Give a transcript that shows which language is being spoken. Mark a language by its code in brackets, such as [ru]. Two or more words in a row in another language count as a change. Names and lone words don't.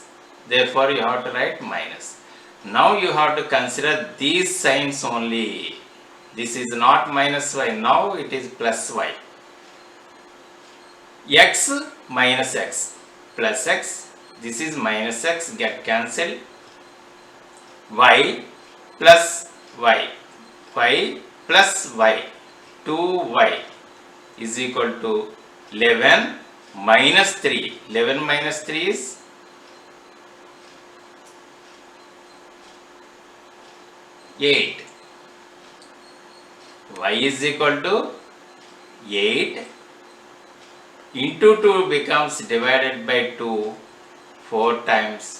[en] Therefore you have to write minus. Now you have to consider these signs only. This is not minus y. Now it is plus y. X minus x plus x. This is minus x, get cancelled. Y plus y. Y plus y. 2y is equal to 11 minus 3. 11 minus 3 is 8. Y is equal to 8 into 2 becomes divided by 2 4 times.